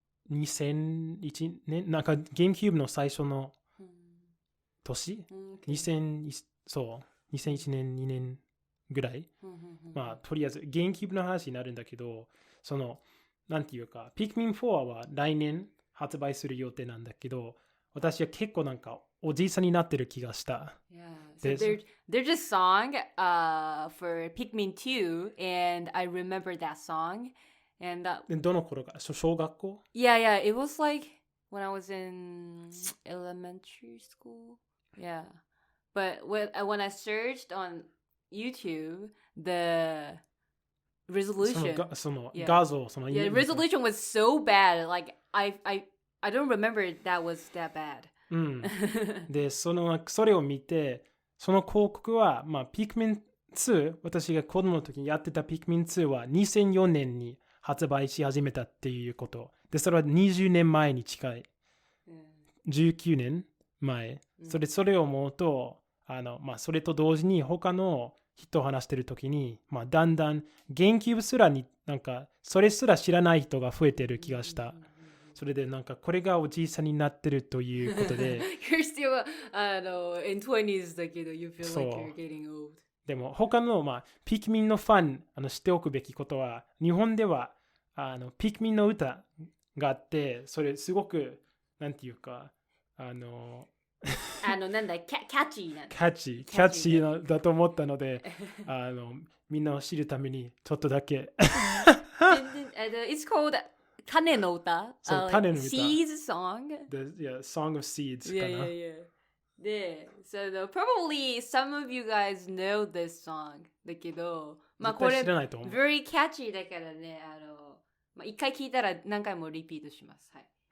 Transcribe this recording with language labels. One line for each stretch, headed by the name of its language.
Japanese: 2001年、なんかゲームキューブの最初の年、そう、2001年、2年ぐらい。まあ、とりあえず、ゲームキューブの話になるんだけど、なんていうか、ピクミン4は来年発売する予定なんだけど、私は結構なんかおじいさんになってる気がした。
English: Yeah. So there's a song for Pikmin 2 and I remember that song. And
Japanese: どの頃か小学校
English: Yeah, it was like when I was in elementary school. Yeah. But when I searched on YouTube, the resolution.
Japanese: その画像、
English: the resolution was so bad. Like I don't remember that was that bad.
Japanese: で、それを見て、その広告は、まあ、ピクミン2、私が子供の時にやってたピクミン2は2004年に発売し始めたっていうこと。で、それは20年前に近い。19年前。それを思うと、まあ、それと同時に他の人を話してる時に、まあ、だんだん言及すらになんかそれすら知らない人が増えてる気がした。それでなんかこれがおじいさんになってるということで。
English: You're still in 20s だけど you feel like you're getting old.
Japanese: でも他の、まあ、ピクミンのファン知っておくべきことは、日本ではピクミンの歌があって、それすごくなんていうかなんだキャッチーなキャッチーだと思ったのでみんなを知るためにちょっとだけ
English: It's called 種の歌。
Japanese: 種の歌。
English: Seeds song. Yeah, Song of Seeds かな。
Japanese: で、
English: so probably some of you guys know this song
Japanese: だけど、まあこれ
English: very catchy
Japanese: だからね、まあ一回聞いたら何回もリピートします。はい。